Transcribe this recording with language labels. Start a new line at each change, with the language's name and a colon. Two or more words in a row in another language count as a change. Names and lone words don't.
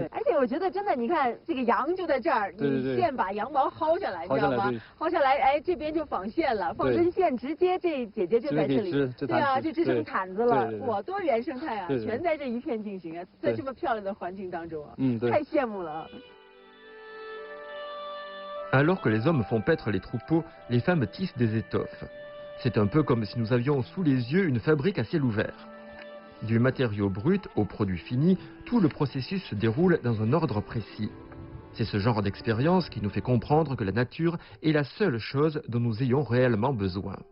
Chinese: 而且我觉得真的，你看这个羊就在这儿，你线把羊毛薅下来，你知道吗？薅下来，哎，这边就纺线了，纺针线直接这姐姐就在这里，对啊，就织成毯子了，哇，多原生态啊，全在这一片进行啊，在这么漂亮的环境当中啊，太羡慕了。
French: Alors que les hommes font paître les troupeaux, les femmes tissent des étoffes. C'est un peu comme si nous avions sous les yeux une fabrique à ciel ouvert. Du matériau brut au produit fini, tout le processus se déroule dans un ordre précis. C'est ce genre d'expérience qui nous fait comprendre que la nature est la seule chose dont nous ayons réellement besoin.